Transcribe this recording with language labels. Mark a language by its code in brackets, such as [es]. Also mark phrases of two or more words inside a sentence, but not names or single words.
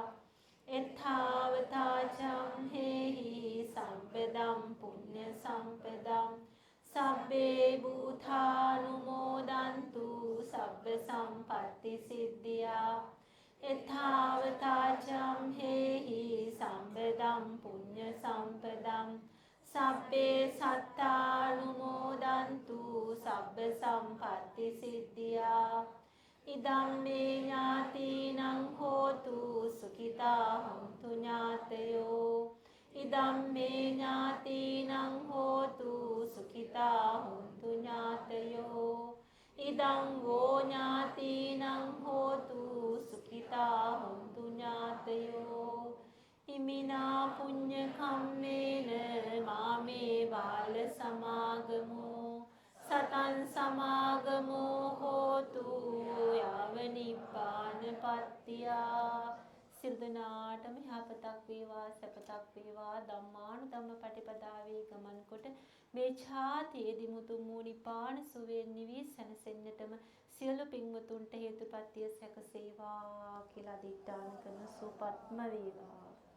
[pi] එත්තාවතාචම් හේහි සම්පදම් පුඤ්ඤ සම්පදම් සබ්බේ භූතානුමෝදන්තු සබ්බ සම්පatti සිද්ධියා. එත්තාවතාචම් හේහි සම්පදම් පුඤ්ඤ සම්පදම් සබ්බේ සත්තානුමෝදන්තු සබ්බ සම්පatti සිද්ධියා. ඉදම්මේ ඥාතිනං හෝතු සුඛිතා හොන්තු ඥාතයෝ. ඉදම්මේ ඥාතිනං හෝතු සුඛිතා හොන්තු ඥාතයෝ. ඉදං වෝ ඥාතිනං හෝතු සුඛිතා හොන්තු ඥාතයෝ. ඉමිනා පුඤ්ඤ කම්මේන මාමේ බාල සමාගමෝ සතං සමාගමෝ හෝතු යාව නිපානපත්තියා. [si] සිල්දනාටම යහපතක් වේවා සැපතක් වේවා ධම්මානුධම්ම පටිපදාවේ ගමන් කොට මේ ඡාතියේදී මුතුන් වූ නිපාන සුවයෙන් නිවී සැනසෙන්නටම සියලු පින්වතුන්ට හේතුපත්‍ය සැකසේවා කියලා අදිඨාන කරන සුපත්ම වේවා.